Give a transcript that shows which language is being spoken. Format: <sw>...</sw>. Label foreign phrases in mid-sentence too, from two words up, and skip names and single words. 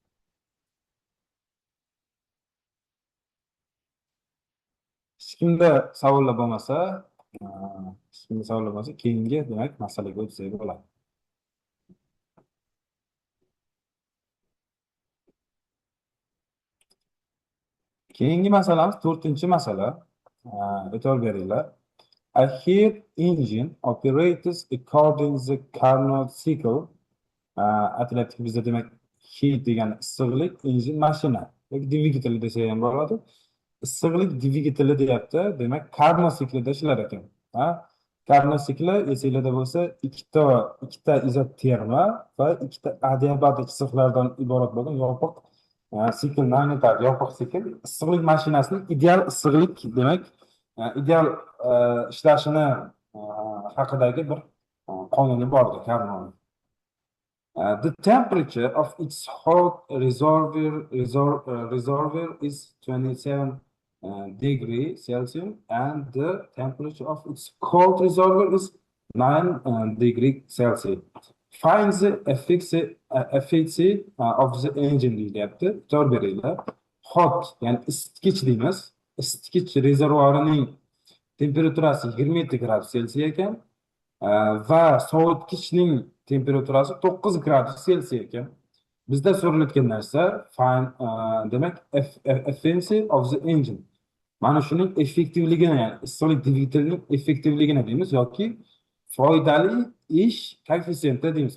<uz>Hech kimda savollar bo'lmasa, keyingi demak masalaga o'tsak bo'ladi. Keyingi masalamiz 4-masala. E'tibor beringlar.</uz> <en>A heat engine operates according to the Carnot cycle.</en> <uz>Aytilyapti bizda demak heat degani issiqlik, engine mashina yoki dvigatel desa ham bo'ladi. Issiqlik dvigateli deyapti. Demak, Carnot siklida ishlar ekan. Carnot sikli esinglarda bo'lsa, ikkita izoterma va ikkita adiabatik issiqlardan iborat bo'lgan yopiq siklni anglatadi. Yopiq sikl issiqlik mashinasining ideal issiqlik demak, ideal ishlashini haqidagi bir qonuni bor edi Carnot.</uz> <en>The temperature of its hot reservoir is 27 degrees Celsius, and the temperature of its cold reservoir is 9 degrees Celsius. Find the efficiency of the engine deyilyapti.</en> <uz>Javob beringlar. Hot, ya'ni isitgich deymiz. Isitgich rezervuarining temperaturasi 27 gradus Selsiy ekan va sovutgichning temperaturasi 9 gradus Selsiy ekan. Bizda so'ralayotgan narsa demak</uz> <en>efficiency of the engine.</en> <uz>Mana shuning effektivligini, ya'ni issiqlik dvigatelining effektivligini deymiz yoki foydali ish koeffitsiyenti deymiz.</uz>